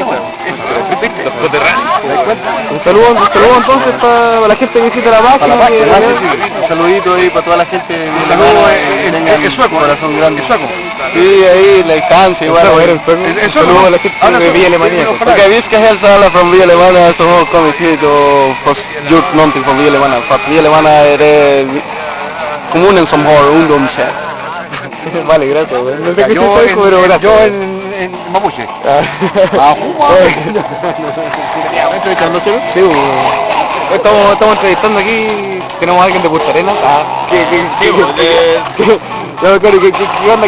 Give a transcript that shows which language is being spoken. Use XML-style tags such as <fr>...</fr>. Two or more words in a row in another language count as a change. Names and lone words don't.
<es>Los coterráneos. Un saludo entonces para la gente que visita la página. Un saludito ahí para toda la gente de sueco, corazón grande, sueco. Sí, ahí la distancia igual. Un saludo a la gente de Villa Alemania.</es> <sv>Okej, vi ska hälsa alla från Villa Alemania som har kommit hit och gjort någonting från Villa Alemania. För att Villa Alemania är det kommunen som har ungdomshem.</sv> <es>Vale, gracias. No sé qué chico, pero gracias. Yo en Mapuche. Sí, estamos entrevistando aquí, tenemos a alguien de Punta Arenas. Claro, ¿qué onda?</es>